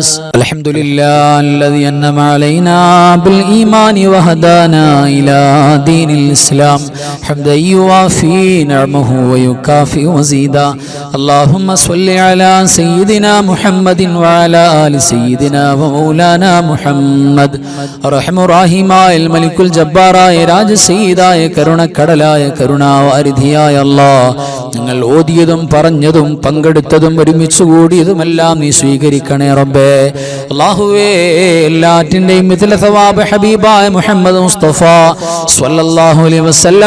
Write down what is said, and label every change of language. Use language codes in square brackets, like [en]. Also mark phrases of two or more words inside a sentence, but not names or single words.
[ar] الحمد لله الذي أنعم علينا بالإيمان وهدانا إلى دين الإسلام حمدا يوافي نعمه ويكافئ مزيدا. اللهم صل على سيدنا محمد وعلى آل سيدنا ومولانا محمد. أرحم الراحمين الملك الجبار [ml] രാജ സയ്യിദായ കരുണക്കടലായ കരുണാവാരിധിയായ അല്ലാഹ്, ഞങ്ങൾ ഓതിയതും പറഞ്ഞതും പങ്കെടുത്തതും ഒരുമിച്ച് കൂടിയതുമെല്ലാം നീ സ്വീകരിക്കണേ റബ്ബേ. അല്ലാഹുവേ, എല്ലാറ്റിൻ്റെയും [ar] مثل ثواب [ml] ഹബീബായ മുഹമ്മദ് മുസ്തഫ [ar] صلى الله عليه وسلم